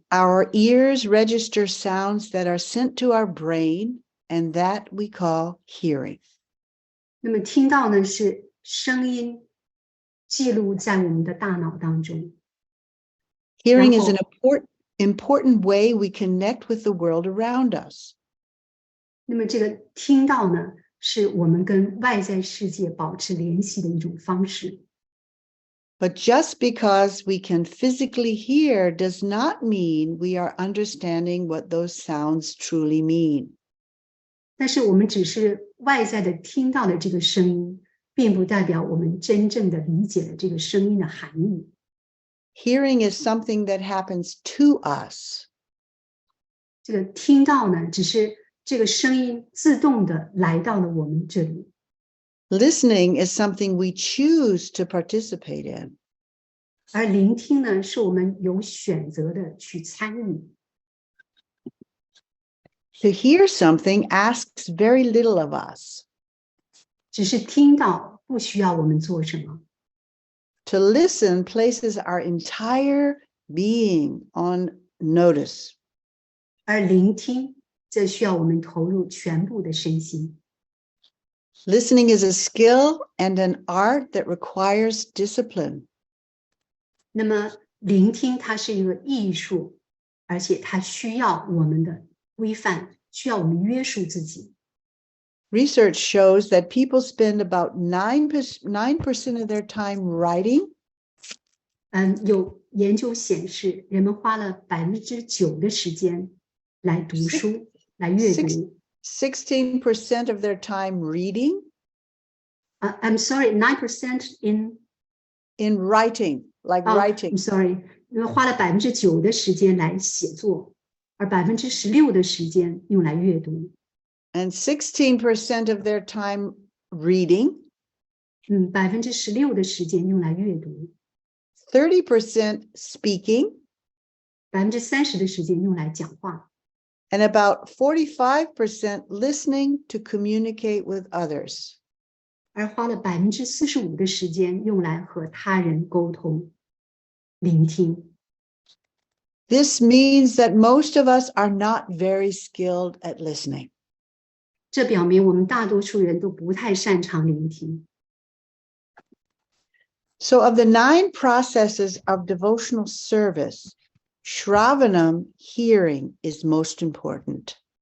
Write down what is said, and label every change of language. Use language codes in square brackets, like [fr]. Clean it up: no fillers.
[en] Our ears register sounds that are sent to our brain, and that we call hearing. [zh] 那么听到呢，是声音记录在我们的大脑当中。 [en] Hearing is an important way we connect with the world around us. [zh] 那么这个听到呢，是我们跟外在世界保持联系的一种方式。 [en] But just because we can physically hear does not mean we are understanding what those sounds truly mean. [zh] 但是我们只是外在的听到的这个声音，并不代表我们真正的理解了这个声音的含义。 [en] Hearing is something that happens to us. [zh] 这个听到呢，只是这个声音自动的来到了我们这里。 [en] Listening is something we choose to participate in. [zh] 而聆听呢，是我们有选择的去参与。 [en] To hear something asks very little of us. [zh] 只是听到，不需要我们做什么。 [en] To listen places our entire being on notice. [zh] 而聆听，则需要我们投入全部的身心。 [en] Listening is a skill and an art that requires discipline. [zh] 那么，聆听它是一个艺术，而且它需要我们的规范，需要我们约束自己。 [en] Research shows that people spend about 9% of their time writing. [zh] 有研究显示，人们花了9%的时间来读书，来阅读。 [en] 16% of their time reading. I'm sorry, 9% in writing, like writing. I'm sorry, [zh] 因为花了9%的时间来写作，而16%的时间用来阅读。 [en] And 16% of their time reading. [zh] 16%的时间用来阅读。 [en] 30% speaking. [zh] 30%的时间用来讲话。 [en] And about 45% listening to communicate with others. [zh] 而花了45%的时间用来和他人沟通、聆听。 [en] This means that most of us are not very skilled at listening. [zh] 这表明我们大多数人都不太擅长聆听。 [en] So of the 9 processes of devotional service, Shravanam, hearing, is most important.